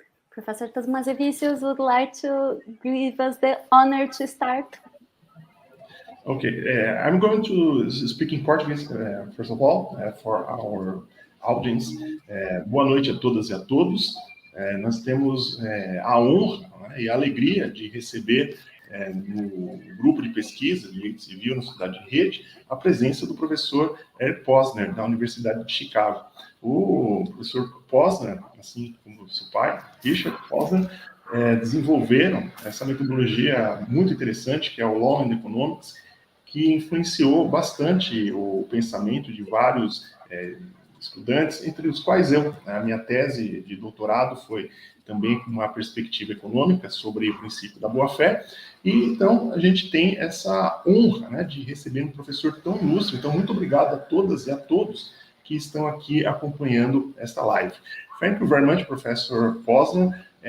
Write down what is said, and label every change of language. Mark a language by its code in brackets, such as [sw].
[en] Professor Tasmazevicius would like to give us the honor to start. Okay, I'm going to speak in Portuguese, first of all, for our audience. [pt] Boa noite a todas e a todos. Nós temos a honra, né, e a alegria de receber no grupo de pesquisa de Direito Civil na Sociedade de Rede a presença do professor Posner, da Universidade de Chicago. O professor Posner, assim como seu pai, Richard Posner, desenvolveram essa metodologia muito interessante, que é o Law and Economics, que influenciou bastante o pensamento de vários estudantes, entre os quais eu. A minha tese de doutorado foi também com uma perspectiva econômica sobre o princípio da boa-fé, e então a gente tem essa honra, né, de receber um professor tão ilustre. Então, muito obrigado a todas e a todos que estão aqui acompanhando esta live. [en] Thank you very much, Professor Posner.